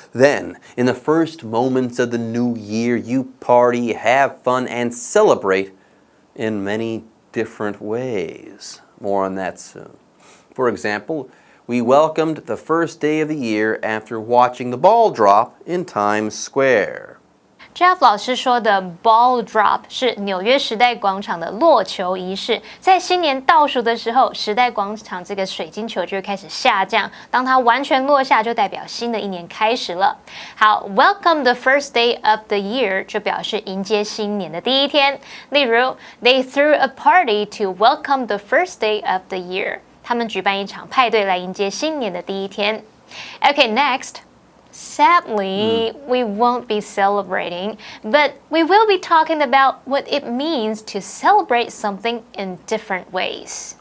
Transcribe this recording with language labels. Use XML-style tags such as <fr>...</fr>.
<en>Then, in the first moments of the new year, you party, have fun, and celebrate in many different ways. More on that soon. For example, we welcomed the first day of the year after watching the ball drop in Times Square.</en> <zh>Jeff 老师说的 ball drop 是纽约时代广场的落球仪式，在新年倒数的时候，时代广场这个水晶球就会开始下降，当它完全落下，就代表新的一年开始了。好 ，</zh> <en>welcome the first day of the year</en> <zh>就表示迎接新年的第一天。</zh> <en>例如 ，they threw a party to welcome the first day of the year，</en> <zh>他们举办一场派对来迎接新年的第一天。</zh> <en>Okay, next.Sadly, we won't be celebrating, but we will be talking about what it means to celebrate something in different ways.</en>